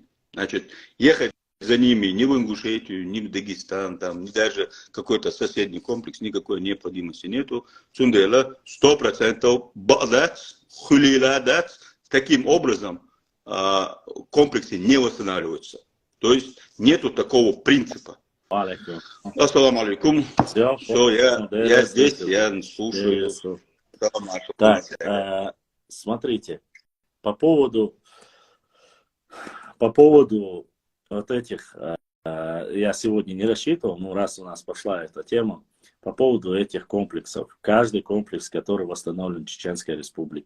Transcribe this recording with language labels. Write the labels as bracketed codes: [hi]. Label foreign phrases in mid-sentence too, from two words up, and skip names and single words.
[ru] Значит, ехать за ними ни в Ингушетию, ни в Дагестан, там, ни даже какой-то соседний комплекс, никакой необходимости нету. [ce] Сундела 100% бадац, хулиладац. [ru] Таким образом комплексы не восстанавливаются. То есть нету такого принципа. Алейкум. [ar] السلام عليكم. [ru] Все, Я здесь, я слушаю. Так, смотрите, по поводу вот этих, я сегодня не рассчитывал, но раз у нас пошла эта тема, по поводу этих комплексов, каждый комплекс, который восстановлен в Чеченской Республике.